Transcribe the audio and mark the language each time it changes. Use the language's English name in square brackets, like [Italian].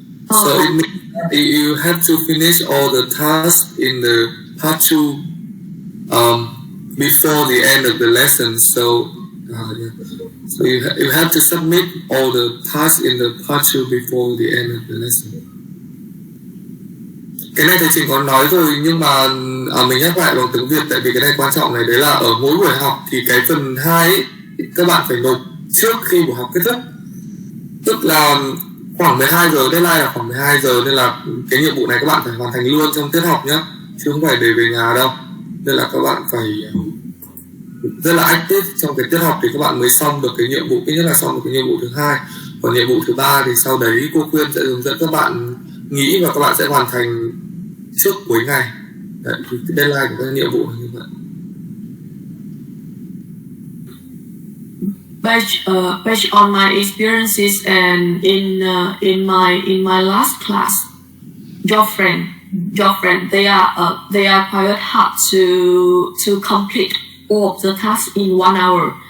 [English] So it means that you have to finish all the tasks in the part 2 before the end of the lesson. So so you have to submit all the tasks in the part 2 before the end of the lesson. [Vietnamese] Cái này thầy Trình có nói rồi, nhưng mà mình nhắc lại bằng tiếng Việt, tại vì cái này quan trọng này, đấy là ở mỗi buổi học thì cái phần 2 ấy, các bạn phải nộp trước khi buổi học kết thúc. Tức là khoảng 12 giờ, deadline là khoảng 12 giờ, nên là cái nhiệm vụ này các bạn phải hoàn thành luôn trong tiết học nhé, chứ không phải để về nhà đâu. Nên là các bạn phải rất là active trong cái tiết học thì các bạn mới xong được cái nhiệm vụ, ít nhất là xong được cái nhiệm vụ thứ 2. Còn nhiệm vụ thứ 3 thì sau đấy cô Quyên sẽ hướng dẫn các bạn nghĩ và các bạn sẽ hoàn thành trước cuối ngày. Đấy, thì deadline của các nhiệm vụ là như vậy. [English] Based on my experiences and in my last class, your friend, they are quite hard to complete all of the tasks in 1 hour.